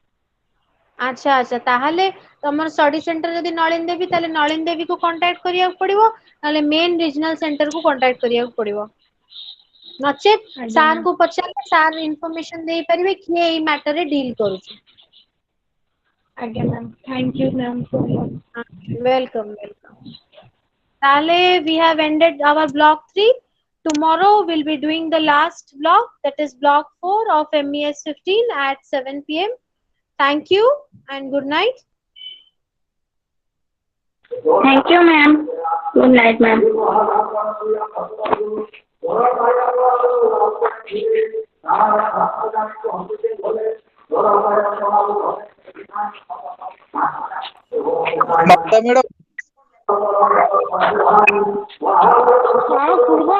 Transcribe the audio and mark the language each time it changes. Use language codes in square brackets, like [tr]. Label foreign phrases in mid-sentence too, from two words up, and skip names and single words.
[or] ଆଚ୍ଛା ଆଚ୍ଛା ତାହେଲେ ତମର [en] study center [or] ଯଦି ନଳିନୀ ଦେବୀ ତାହେଲେ ନଳିନୀ ଦେବୀକୁ କଣ୍ଟାକ୍ଟ କରିବାକୁ ପଡିବ ନହେଲେ [en] main regional centerକୁ [or] କଣ୍ଟାକ୍ଟ କରିବାକୁ ପଡିବ ନଚେତ ଆଜ୍ଞା ସାର୍ ମ୍ୟାମ୍ ଙ୍କୁ ପଚାରିଲେ ସାର୍ ଇନଫର୍ମେସନ ଦେଇପାରିବେ କିଏ ଏଇ ମ୍ୟାଟରରେ ଡିଲ୍ କରୁଛି [en] ଆଜ୍ଞା ma'am thank you ma'am so much welcome ତାହେଲେ we have ended our block 3 tomorrow we'll be doing the last block that is block 4 of MES 15 at 7 p.m. Thank you and good night Thank you, ma'am. Good night, ma'am. [or] ମମତା ମ୍ୟାଡାମ ହଁ କୁହ।